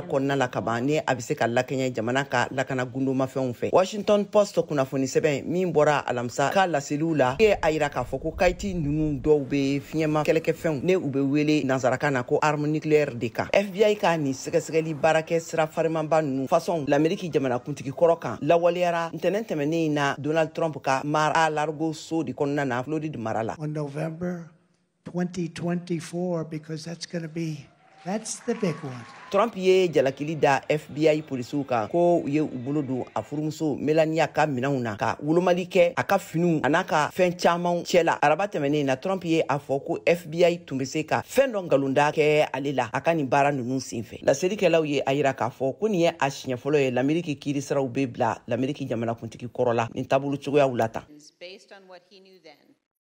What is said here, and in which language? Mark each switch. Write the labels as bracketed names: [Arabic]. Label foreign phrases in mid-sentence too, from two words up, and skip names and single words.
[Bambara] kɔnɔna la kaban ni a bɛ se ka lakɛɲɛ jamana ka lakana gundomafɛnw fɛ Washington Post kunnafoni sɛbɛn min bɔra alamisa ka laseliw la ye a yira k'a fɔ ko kayiti ninnu dɔw bɛ fiɲɛma kɛlɛkɛfɛnw ne u bɛ wele nansarakan na ko [French] arme nucléaire [Bambara] de kan FBI ka nin sɛgɛsɛgɛli baarakɛ sira farimanba ninnu façon l'Amérique jamanakuntigi kɔrɔ kan lawaleyara ntɛnɛn tɛmɛnen na Donald Trump ka Mar-a-Lago so de kɔnɔna na Floride mara la. [English] On November 2024, because that's the big one. [Bambara] Trump ye jalakili da FBI polisiw kan ko u ye u bolo don a furumuso Melania ka minɛnw na ka wolomali kɛ a ka finiw a n'a ka fɛn camanw cɛla araba tɛmɛnen na Trump ye a fɔ ko FBI tun bɛ se ka fɛn dɔ ngalonda kɛ ale la a ka nin baara ninnu senfɛ laselikɛlaw ye a yira k'a fɔ ko nin ye a siɲɛ fɔlɔ ye l'Amérique kiiri siraw bɛ bila l'Amérique jamanakuntigi kɔrɔ la nin taabolo cogoyaw la tan.